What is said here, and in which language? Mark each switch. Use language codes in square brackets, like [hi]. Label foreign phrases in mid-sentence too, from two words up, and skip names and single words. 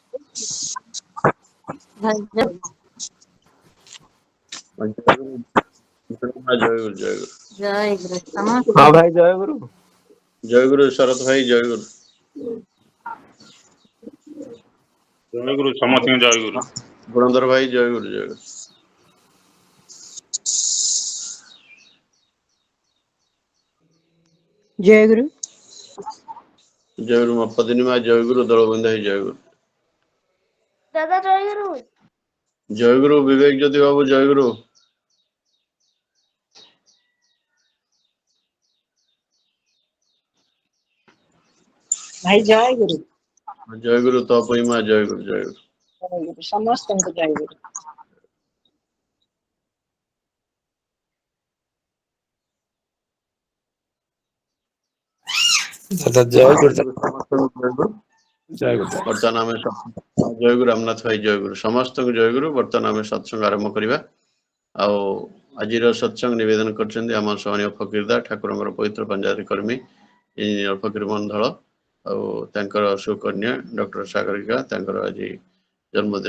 [or] ভাই ଜୟ ଗୁରୁ ଜୟ ଗୁରୁ ଜୟ ଗୁରୁ ସମସ୍ତ ହଁ ଭାଇ ଜୟ ଗୁରୁ। ଜୟ ଗୁରୁ ଶରତ ଭାଇ ଜୟ ଗୁରୁ ଜୟ ଗୁରୁ ସମସ୍ତଙ୍କୁ ଜୟ ଗୁରୁ। ଗୁଣଧର ଭାଇ ଜୟ ଗୁରୁ ଜୟ ଗୁରୁ ଜୟ ଗୁରୁ। ଜୟ ଗୁରୁ ମପଦିନୀ ମା ଜୟ ଗୁରୁ ଦଳବନ୍ଧ ଭାଇ ଜୟ ଗୁରୁ ଦାଦା ଜୟ ଗୁରୁ। ଜୟ ଗୁରୁ ବିବେକ ଜ୍ୟୋତି ବାବୁ ଜୟ ଗୁରୁ ଭାଇ ଜୟ ଗୁରୁ। ଜୟ ଗୁରୁ ତପଇ ମା ଜୟ ଗୁରୁ ଜୟ ଗୁରୁ [hi] जय गुरु समस्त को जय गुरु। [or] ଦାଦା ଜୟ ଗୁରୁ ଜୟ ଗୁରୁ ବର୍ତ୍ତମାନ ଆମେ ଜୟ ଗୁରୁ ରାମନାଥ ଭାଇ ଜୟ ଗୁରୁ ସମସ୍ତଙ୍କୁ ଜୟ ଗୁରୁ। ବର୍ତ୍ତମାନ ଆମେ ସତ୍ସଙ୍ଗ ଆରମ୍ଭ କରିବା। ଆଉ ଆଜିର ସତ୍ସଙ୍ଗ ନିବେଦନ କରିଛନ୍ତି ଆମ ସହନୀୟ ଫକୀରଦା ଠାକୁରଙ୍କର ପବିତ୍ର ପଞ୍ଜାବୀ କର୍ମୀ ଇଞ୍ଜିନିୟର ଫକୀର ମନ୍ଧଳ ଆଉ ତାଙ୍କର ସୁକନ୍ୟା ଡକ୍ଟର ସାଗରିକା ତାଙ୍କର ଆଜି ଜନ୍ମଦିନ।